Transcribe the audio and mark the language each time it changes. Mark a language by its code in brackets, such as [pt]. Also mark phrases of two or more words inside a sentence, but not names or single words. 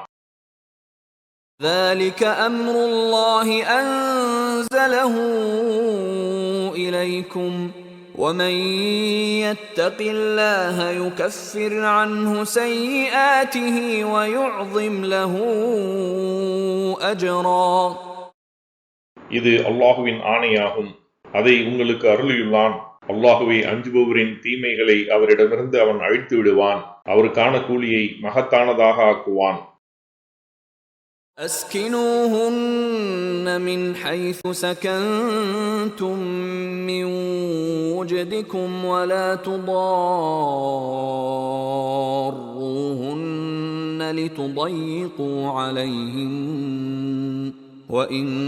[ar] ذَلِكَ أَمْرُ اللَّهِ أَنزَلَهُ إِلَيْكُمْ وَمَنْ يَتَّقِ اللَّهَ يُكَفِّرْ عَنْهُ سَيِّئَاتِهِ وَيُعْظِمْ لَهُ أَجْرًا. [ta] இது அல்லாஹுவின் ஆணையாகும். அதை உங்களுக்கு அருளியுள்ளான். அல்லாஹுவை அஞ்சுபவரின் தீமைகளை அவரிடமிருந்து அவன் அழித்து விடுவான். அவருக்கான கூலியை மகத்தானதாக ஆக்குவான். [ar] أسكنوهن من حيث سكنتم من وجدكم ولا تضاروهن لتضيقوا عليهن وإن